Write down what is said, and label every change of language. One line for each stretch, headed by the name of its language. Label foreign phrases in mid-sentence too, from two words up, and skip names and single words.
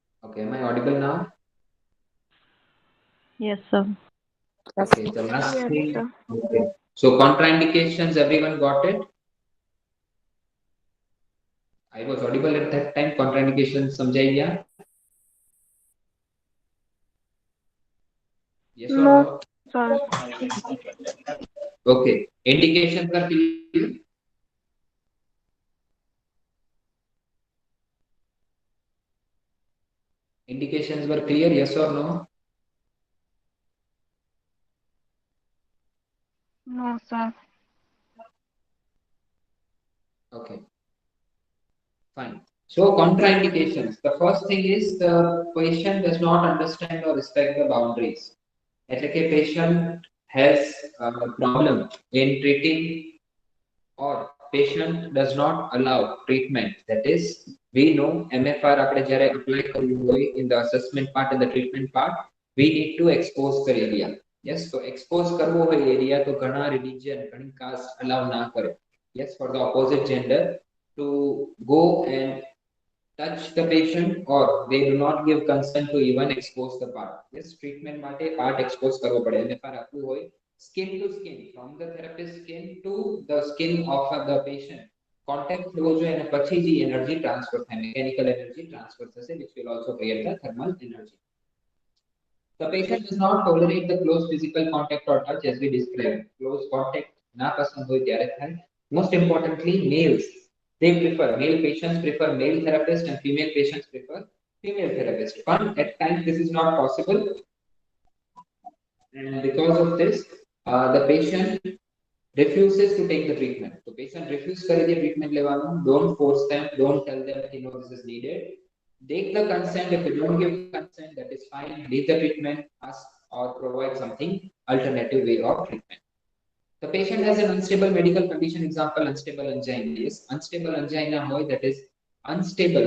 English: Okay, am I audible now? Yes, sir. Okay, the last Yes, thing. sir. Okay. So contraindications, everyone got it? I was audible at that time.
Hindi: Contraindications समझाई गया?
English: Yes or No, no? sir. Okay. Indications are clear. Indications were clear, yes or no? No, sir. Okay, fine. So contraindications. The first thing is the patient does not understand or respect the boundaries.
Gujarati: એટલે કે
English: patient has a problem in treating or patient does not allow treatment. That is, we know MFR
Gujarati: આપણે જ્યારે
English: apply
Gujarati: કરવું હોય
English: in the assessment part and the treatment part, we need to expose the area. Yes, so expose
Gujarati: કરવો હોય area તો ઘણા religion, ઘણી caste allow ના કરે.
English: Yes, for the opposite gender to go and touch the patient or they do not give consent to even expose the part.
Gujarati: Yes, treatment માટે
English: part expose
Gujarati: કરવો પડે.
English: MFR
Gujarati: આપવું હોય
English: skin to skin, from the therapist skin to the skin of the patient. Contact
Gujarati: થવો જોઈએ અને પછી જે
English: energy transfer થાય, mechanical energy transfer થશે, which will also create the thermal energy. The patient does not tolerate the close physical contact or touch as we described. Close contact
Gujarati: ના પસંદ હોય ત્યારે થાય.
English: Most importantly, males. They prefer, male patients prefer male therapist and female patients prefer female therapist. But at times this is not possible. And because of this, the patient refuses to take the treatment. So patient refuse
Gujarati: કરે છે
English: treatment લેવાનું. Don't force them. Don't tell them, you know, this is needed. Take the consent. If they don't give consent, that is fine. Leave the treatment, ask or provide something alternative way of treatment. The patient has an unstable medical condition. Example, unstable angina. Yes, unstable angina hoy, that is unstable.